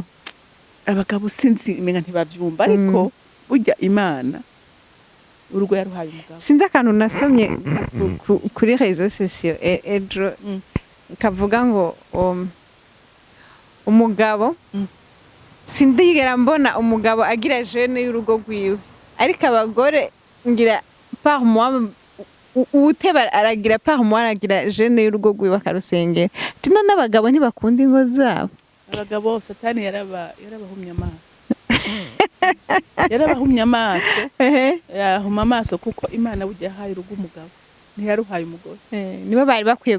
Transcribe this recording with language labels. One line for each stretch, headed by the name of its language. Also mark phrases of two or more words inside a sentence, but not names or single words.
Rundi: abagabo sinzi imenga ntibavyumva ariko burya Imana urugo yaruhaye umugabo sinzi akantu nasomye kuri réseaux sociaux ejo kavuga ngo umugabo sindigera mbona umugabo agira jeune y'urugo rwiwe ariko abagore ngira
French: par mois
Rundi: uteba aragira
French: par mois
Rundi: aragira jeune y'urugo rwiwe akarusengera tino n'abagabo ntibakunda ingo zabo abagabo satani yarabahumye amaso yarabahumye amaso yahuma amaso kuko Imana burya yahaye urugo umugabo ntiyaruhaye umugore nibo bari bakwiye